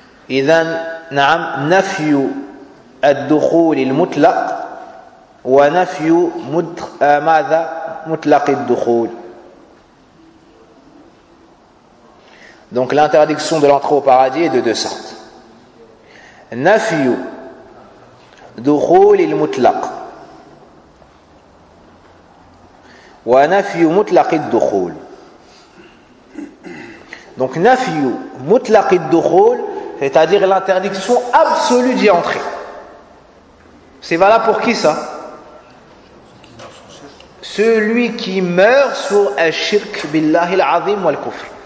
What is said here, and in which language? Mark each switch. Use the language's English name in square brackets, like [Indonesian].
[Arabic] إذن نعم نفي الدخول المطلق ونفي ماذا مطلق الدخول. [French] Donc l'interdiction de l'entrée au paradis est de deux sortes. [Arabic] نفي دخول المطلق ونفي مطلق الدخول. [French] Donc [Arabic] نفي مطلق الدخول, [French] c'est-à-dire l'interdiction absolue d'y entrer. C'est valable pour qui ça? Celui qui meurt sur [Arabic] al-shirk billahi al-azim wal-kufr.